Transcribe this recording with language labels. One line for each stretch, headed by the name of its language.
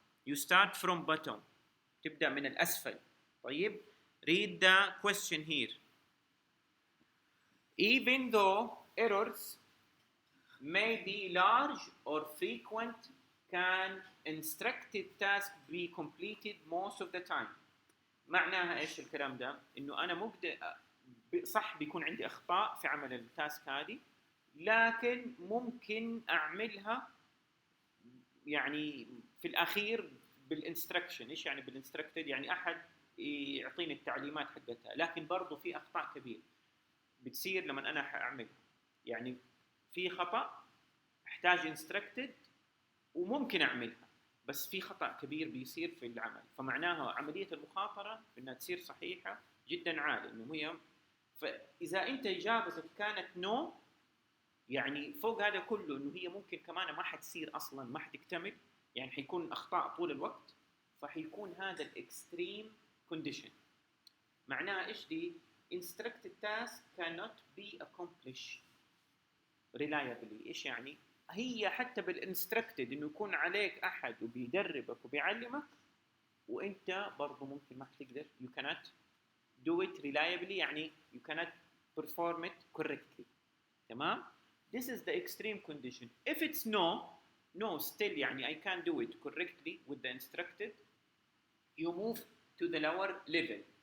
English: You start from bottom.
Arabic: تبدأ من الأسفل.
English: طيب read the question here. Even though errors may be large or frequent, can instructed task be completed most of the time?
Arabic: معناها ايش الكلام ده؟ انه انا صح بيكون عندي اخطاء في عمل التاسك هذه، لكن ممكن اعملها يعني في الاخير بالانستركشن. ايش يعني بالانستركتد؟ يعني احد يعطيني التعليمات حقتها، لكن برضو في اخطاء كبيره بتصير لما انا اعملها. يعني في خطا احتاج انستركتد وممكن اعملها، بس في خطا كبير بيصير في العمل، فمعناها عمليه المخاطره انها تصير صحيحه جدا عاليه. انه هي فاذا انت اجابتك كانت نو، يعني فوق هذا كله انه هي ممكن كمان ما حتصير اصلا، ما حتكتمل، يعني حيكون اخطاء طول الوقت، فحيكون هذا الاكستريم كونديشن. معناها ايش دي؟
English: instructed task cannot be accomplished reliably.
Arabic: ايش يعني؟ هي حتى بالانستركتد انه يكون عليك احد وبيدربك وبيعلمك، وانت برضه ممكن ما حتقدر.
English: you cannot do it reliably، يعني you cannot perform it correctly. تمام؟ This is the extreme condition. If it's no still يعني I can do it correctly with the instructed, you move to the lower level.